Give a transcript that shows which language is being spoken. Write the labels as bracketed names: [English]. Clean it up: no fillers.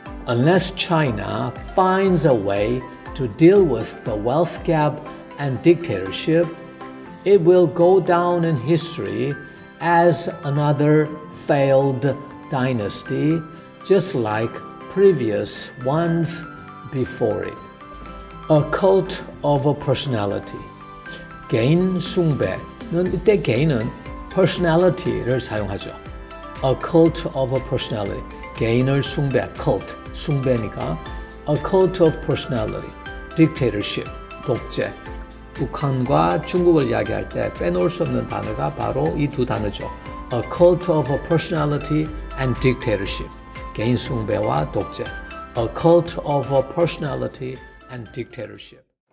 [English] Unless China finds a way to deal with the wealth gap and dictatorship, it will go down in history as another failed dynasty, just like previous ones before it. A cult of a personality. [Korean] 개인 숭배는 이때 개인은 personality를 사용하죠. [English] A cult of a personality. [Korean] 개인을 숭배, cult, 숭배니까 [English] a cult of personality. Dictatorship, 독재. [Korean] 북한과 중국을 이야기할 때 빼놓을 수 없는 단어가 바로 이 두 단어죠. [English] A cult of a personality and dictatorship. [Korean] 개인 숭배와 독재. [English] A cult of a personality and dictatorship.